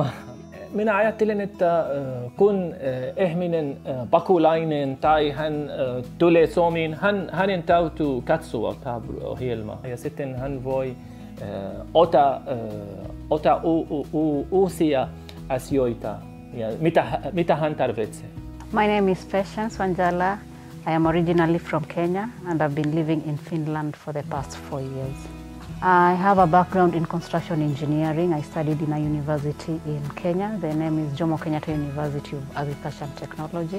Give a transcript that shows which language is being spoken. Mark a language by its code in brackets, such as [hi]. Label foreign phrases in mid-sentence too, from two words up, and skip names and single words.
[fi] Minä ajattelen, että kun ihminen pakolainen tai hän tulee Suomeen, hänen täytyy katsoa ohjelmaa ja sitten hän voi ottaa uusia asioita ja mitä hän tarvitsee. [en] My name is Patience Wanjala. I am originally from Kenya and I've been living in Finland for the past 4 years. I have a background in construction engineering. I studied in a university in Kenya. The name is Jomo Kenyatta University of Agriculture and Technology.